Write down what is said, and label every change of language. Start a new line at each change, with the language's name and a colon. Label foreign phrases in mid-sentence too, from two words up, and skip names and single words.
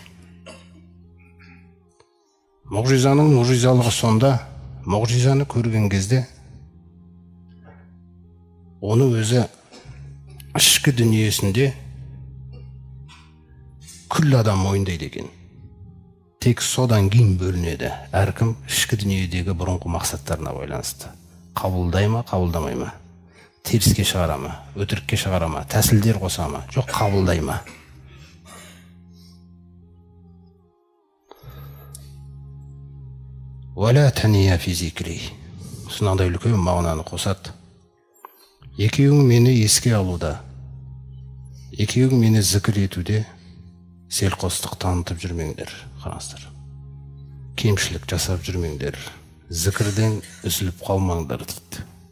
Kazakh: Мұғжизаның мұғжизалығы сонда, мұғжизаны көрген кезде оны өзі ішкі дүниесінде күллі адам мойындайды екен. Тек содан кейін бөлінеді. Әркім ішкі дүниедегі бұрынғы мақсаттарына байланысты. Қабылдай ма, қабылдамай ма? Теріске шығара ма, өтірікке шығара ма, тәсілдер қоса ма, жоқ қабылдай ма?
Arabic: ولا تنيا في ذكري.
Kazakh: Сонандай үлкен мағынаны қосады. Екеуің мені еске алуда, екеуің мені зікір етуде селқостық танытып жүрмеңдер. Қараңыздар. Кемшілік жасап жүрмеңдер. Зікірден үзіліп қалмаңдар дейді.